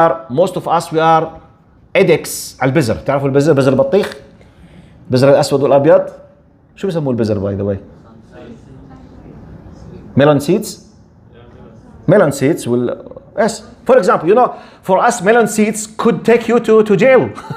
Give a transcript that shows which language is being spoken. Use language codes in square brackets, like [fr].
[en] Most of us, we are addicts [ar] على البزر. تعرفوا البزر؟ بزر البطيخ؟ بزر الأسود والأبيض؟ شو بيسموه البزر [en] by the way؟ melon seeds? Melon seeds will, yes. For example, for us melon seeds could take you to jail.